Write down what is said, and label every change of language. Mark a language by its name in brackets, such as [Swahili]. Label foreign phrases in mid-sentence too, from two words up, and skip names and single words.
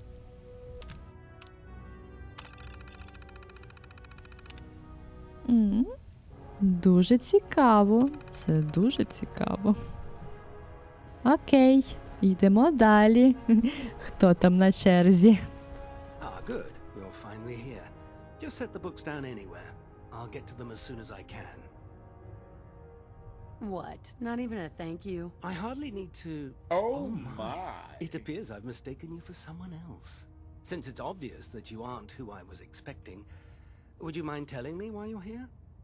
[Ukrainian] Дуже цікаво. Це дуже цікаво. Окей, йдемо далі. Хто там на черзі? [English] Ah, good. You're finally here. Just set the books down anywhere. I'll get to them as soon as I can. What? Not even a thank you? I hardly need to... Oh my. It appears I've mistaken you for someone else. Since it's obvious that you aren't who I was expecting, would you mind telling me why you're here?